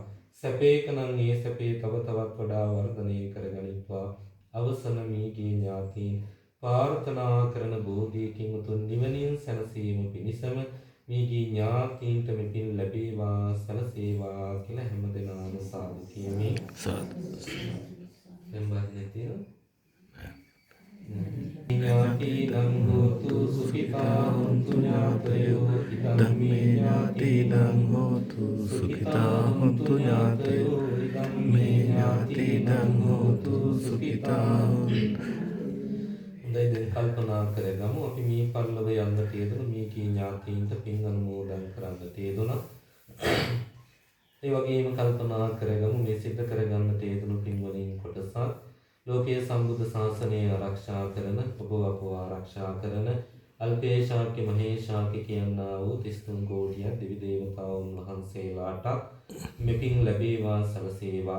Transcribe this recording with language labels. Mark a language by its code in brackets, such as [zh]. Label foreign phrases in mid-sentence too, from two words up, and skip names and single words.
[si] සැපේකනම් ඒ සැපේ තව තවත් වඩා වර්ධනය කරගනිත්වා. අවසන මියගිය ඥාතීන් ප්‍රාර්ථනා කරන බෝධියකින් උතුම් නිවනින් සැනසීම පිණිසම මියගිය ඥාතීන්ට මෙපින් ලැබේවා සැලසේවා කියලා හැමදෙනාම සාදු කියමි. [pi] ඥාතීනං හෝතු සුඛිතා හොන්තු ඥාතයෝ ඉදං මේ ඥාතීනං හෝතු සුඛිතා හොන්තු ඥාතයෝ ඉදං මේ ඥාතීනං හෝතු සුඛිතා. [si] හොඳයි, දැන් කල්පනා කරගමු අපි මේ පරිලව යන්නට යෙදුණු මේ කී ඥාතීන්ට පින් අනුමෝදන් කරන්නට යෙදුණා. ඒ වගේම කල්පනා කරගමු මේ සිද්ධ කරගන්නට යෙදුණු පින් වලින් කොටසක් ලෝකයේ සම්බුද්ධ ශාසනය ආරක්ෂා කරන ඔබ අපව ආරක්ෂා කරන අල්පේශාක්‍ය මහේශාක්‍ය කියනා වූ 33 කෝටියක් දෙවි දේවතාවුන් වහන්සේලාට මෙපින් ලැබේවා සැලසේවා.